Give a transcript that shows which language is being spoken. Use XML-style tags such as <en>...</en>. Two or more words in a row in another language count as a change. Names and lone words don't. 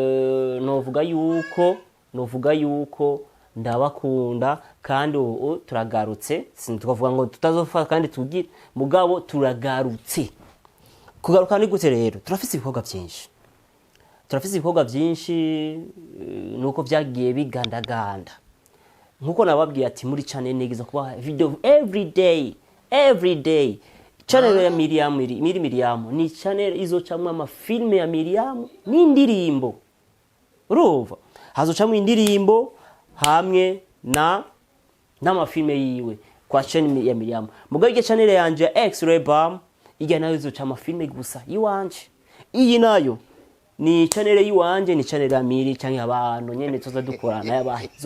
<rn>novuga yuko ndabakunda kandi turagarutse sintukavuga ngo tutazofata kandi tugira mugabo turagarutse kugaruka ni gute rero turafise ibikorwa byinshi nuko byagiye bigandaganda nkuko nababwiye ati muri channel nigiza kuba video</rn> <en>every day</en> <rn>channel ya Miriam ni channel izocamwa amafilme ya Miriam n'indirimbo urumva hazocamwa indirimbo hamwe n'amafilme yiwe kwa channel ya Miriam. Mugabo ige channel yanje ya X-Ray Bam ige nayo izoca amafilme gusa iwanje. Iyi nayo ni channel yiwanje, ni channel ya Miri canke abantu nyene tuza dukorana yabahe.</rn>